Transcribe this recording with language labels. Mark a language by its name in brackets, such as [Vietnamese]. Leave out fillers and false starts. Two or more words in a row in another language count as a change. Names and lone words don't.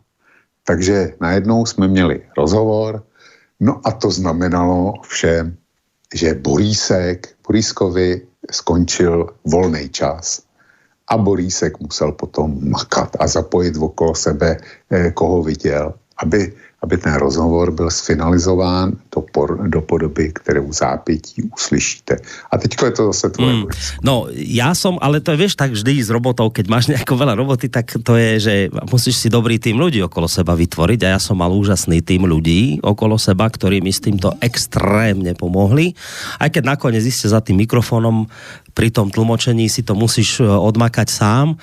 [Czech] Takže najednou jsme měli rozhovor, no a to znamenalo všem, že Borískovi skončil volný čas a Borísek musel potom makat a zapojit okolo sebe, koho viděl, aby ten rozhovor byl sfinalizován do podoby, kterou zápětí uslyšíte. A teďko je to zase tvoje. No, [Slovak] ja som, ale to je, vieš, tak vždy s robotou, keď máš nejako veľa roboty, tak to je, že musíš si dobrý tým ľudí okolo seba vytvoriť a ja som mal úžasný tým ľudí okolo seba, ktorí mi s týmto extrémne pomohli. Aj keď nakoniec iste za tým mikrofónom pri tom tlmočení si to musíš odmakať sám.